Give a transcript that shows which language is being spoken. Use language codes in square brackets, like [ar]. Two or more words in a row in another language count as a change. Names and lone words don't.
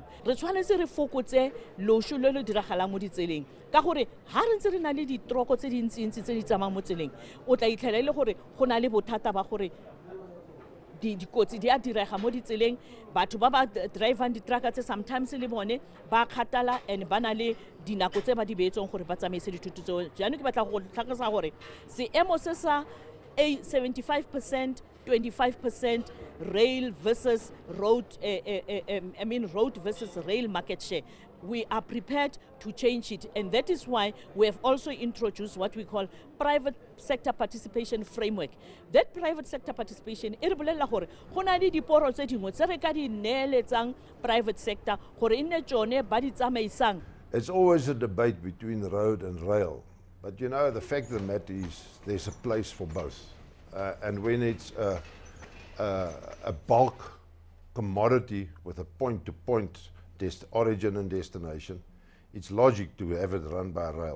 [tn] Re tshwanetse re fokotse lošo le le diragalang mo ditseleng ka gore ha re ntse re na le ditroko tse dintsintsi tse di tsamayang mo tseleng, o tla itlhela le gore go na le bothata ba gore dikotsi di a direga mo ditseleng, batho ba ba drivang ditrucka tse sometimes le bone ba kgatala and ba na le dinako tse ba di beetsong gore ba tsamaise dithoto tseo. Jaanong ke batla go tlhalosa gore seemo se sa 75%, 25% [en] rail versus road, road versus rail market share. We are prepared to change it, and that is why we have also introduced what we call private sector participation framework. That private sector participation, [tn] e re bolela gore go na le diporo tse dingwe tse re ka di neeletsang [en] private sector [tn] gore e nne tsone ba di tsamaisang. [en] It's always a debate between road and rail. But the fact of the matter is there's a place for both. And when it's a bulk commodity with a point-to-point origin and destination, it's logic to have it run by rail.